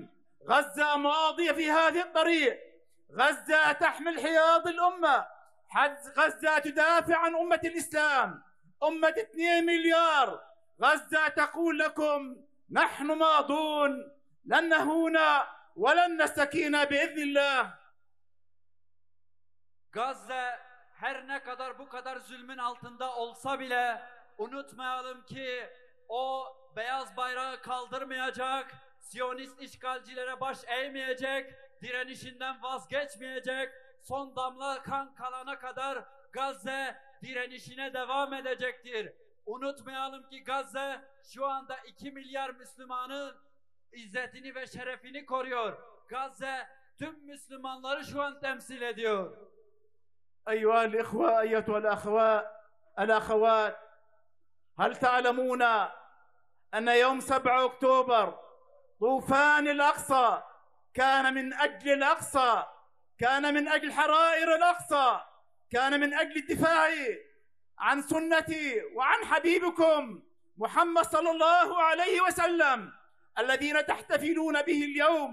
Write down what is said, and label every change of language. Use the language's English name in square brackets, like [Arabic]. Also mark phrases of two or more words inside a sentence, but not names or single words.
[Arabic] غزة ماضية في هذه الطريق، غزة تحمل حياض الأمة، غزة تدافع عن أمة الإسلام، أمة 2 مليار. غزة تقول لكم نحن ماضون، لن نهون ولن نستكين بإذن الله. [Turkish] Gazze her ne kadar bu kadar zulmün altında olsa bile unutmayalım ki o beyaz bayrağı kaldırmayacak, Siyonist işgalcilere baş eğmeyecek, direnişinden vazgeçmeyecek, son damla kan kalana kadar Gazze direnişine devam edecektir. Unutmayalım ki Gazze şu anda 2 milyar Müslümanın izzetini ve şerefini koruyor. Gazze tüm Müslümanları şu an temsil ediyor. [Arabic] أيها الإخوة أيتها الأخوات، هل تعلمون أن يوم 7 أكتوبر طوفان الأقصى كان من أجل الأقصى، كان من أجل حرائر الأقصى، كان من أجل الدفاع عن سنتي وعن حبيبكم محمد صلى الله عليه وسلم الذين تحتفلون به اليوم.